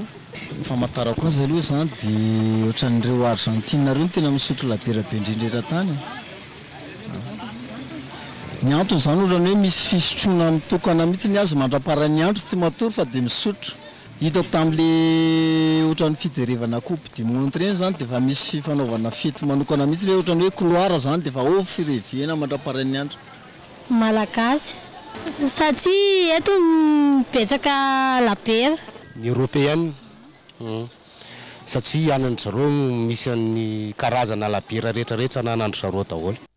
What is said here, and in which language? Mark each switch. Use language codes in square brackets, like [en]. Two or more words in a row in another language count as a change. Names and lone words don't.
[mg] Fahamantarako azy aloha zany dia ohatran'ireo Argentina reo no tena misotro labiera be indrindra tany. Ny antony zany ohatrany hoe misy fisotroana mitokana mihitsy ny azy mandrapara ny andro tsy matory fa dia misotro. Hitako tamin'ilay ohatran'ny fijerevana coupe du monde reny zany dia efa misy fanaovana fety manokana mihitsy hoe ohatran'ny hoe couloir zany dia efa fireviana mandrapara ny andro. Malagasy satria eto mibetsaka labiera. Ny européenne satria anany zareo misy ny karazana labiera rehetrarehetra na anandro zareo daholo.